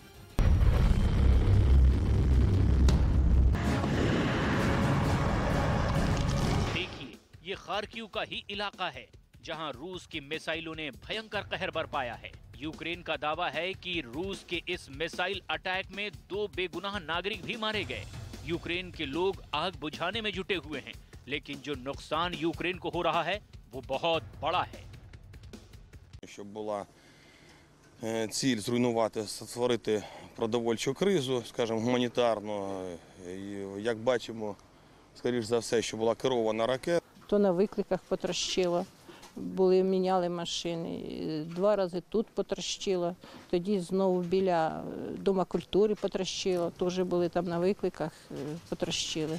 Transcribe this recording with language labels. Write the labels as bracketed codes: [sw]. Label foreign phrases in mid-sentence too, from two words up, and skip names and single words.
[hi] ये खार्किव का ही इलाका है जहां रूस की मिसाइलों ने भयंकर कहर बरपाया है। यूक्रेन का दावा है कि रूस के इस [en] missile attack [hi] में 2 बेगुनाह नागरिक भी मारे गए। यूक्रेन के लोग आग बुझाने में जुटे हुए हैं, लेकिन जो नुकसान यूक्रेन को हो रहा है वो बहुत बड़ा है। [uk] Щоб була ціль зруйнувати, створити продовольчу кризу, скажімо, гуманітарну. Як бачимо, скоріш за все, що була керована ракета. То на викликах потрощило, міняли машини, 2 рази тут потрощило, тоді знову біля Дома культури потрощило, теж були там на викликах, потрощили.